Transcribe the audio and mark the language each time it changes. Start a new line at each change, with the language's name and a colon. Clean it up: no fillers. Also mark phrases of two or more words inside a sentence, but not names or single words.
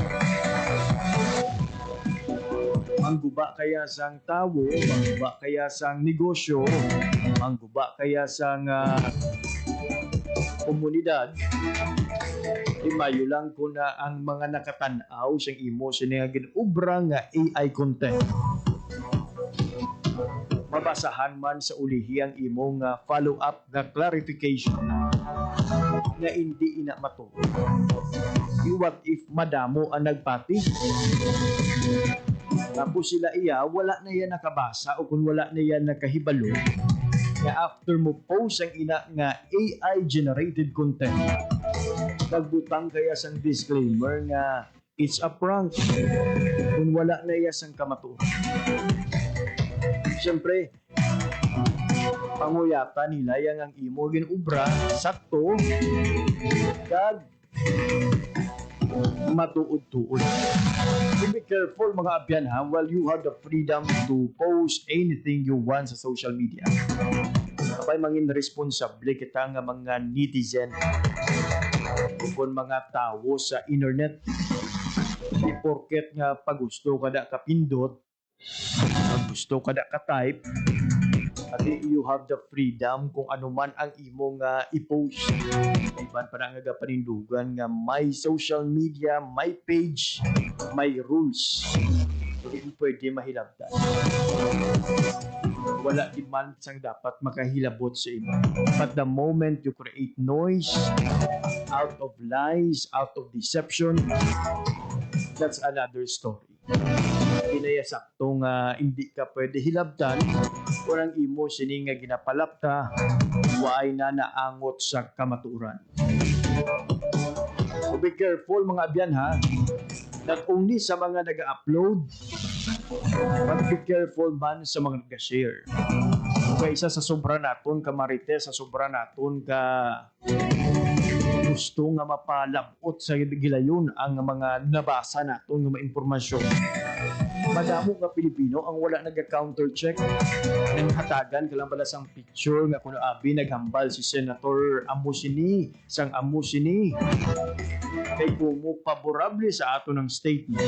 Hiligaynon: Mangguba kaya sang tawo, mangguba kaya sang negosyo, mangguba kaya sang komunidad, Mayo lang ko na ang mga nakatanaw sa imo sa nga ginubra nga
English: AI content.
Hiligaynon: Mabasahan man sa ulihi ang imong follow-up na clarification na hindi ina mato.
English: What if
Hiligaynon: madamo ang nagpati? Tapos sila wala na yan nakabasa o kung wala na yan nakahibalo nga after mo post ang ina nga
English: AI-generated content.
Hiligaynon: Nagbutang kaya sang disclaimer nga
English: it's a prank
Hiligaynon: kung wala na iya sang kamato. Siyempre, panguyata nila yang ang imo ginubra sakto kag matuod-tuod.
English: So be careful
Hiligaynon: mga abyan ha,
English: while you have the freedom to post anything you want sa social media.
Hiligaynon: Kapay mangin responsable kita nga mga netizen kung mga tao sa internet. Di porket nga pagusto kada kapindot, pagusto kada ka-type, at
English: you have the freedom
Hiligaynon: kung ano man ang imong i-post. Iban pa na nga panindugan nga may
English: social media,
Hiligaynon: may page, may rules. So, hindi pwede mahilabtan. Wala di man sang dapat makahilabot sa imo.
English: But the moment you create noise, out of lies, out of deception, that's another story.
Hiligaynon: Kinaya saktong hindi ka pwede hilabtan o ang imo sini nga ginapalapta waay na naangot sa kamaturan.
English: So be careful
Hiligaynon: mga abyan ha,
English: not only
Hiligaynon: sa mga nag-upload,
English: but be careful man
Hiligaynon: sa mga nag-share. Kaysa sa sobra naton ka marites, sa sobra naton ka gusto nga mapalabot sa gilayon ang mga nabasa naton nga mga impormasyon. Madamo nga Pilipino ang wala nag-
English: counter check
Hiligaynon: nang hatagan ka lang pala sang picture nga kuno abi naghambal si Senator Amusini sang Amusini kay kumo paborable sa ato ng statement.